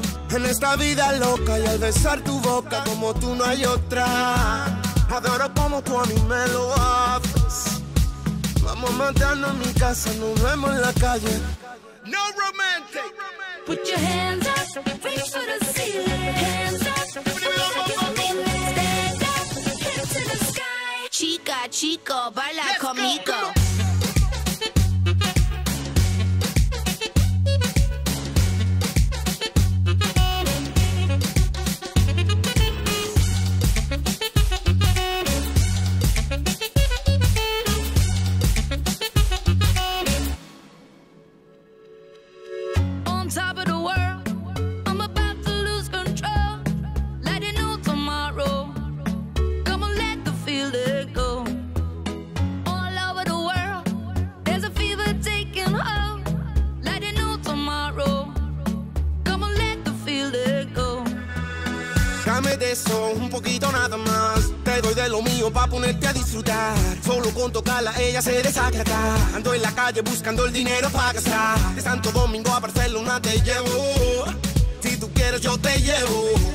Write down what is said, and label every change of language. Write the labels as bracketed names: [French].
[Spanish] En esta vida loca y al besar tu boca como tú no hay otra. Adoro como tú a mí me lo haces. Vamos a matarnos en mi casa, nos vemos en la calle. [English] No romantic. Put your hands up, reach for the ceiling. Hands up, stand up, head to the sky. [Spanish] Chica, chico, baila conmigo. [English] Top of the world, I'm about to lose control. Let it know tomorrow. Come on, let the feeling go. All over the world, there's a fever taking hold. Let it know tomorrow. Come on, let the feeling go. [Spanish] Dame de eso, un poquito nada más. Te doy de lo mío pa' ponerte a disfrutar. Solo con tocarla ella se desagrada. Ando en la calle buscando el dinero pa' gastar. De Santo Domingo a Barcelona te llevo. Si tú quieres yo te llevo.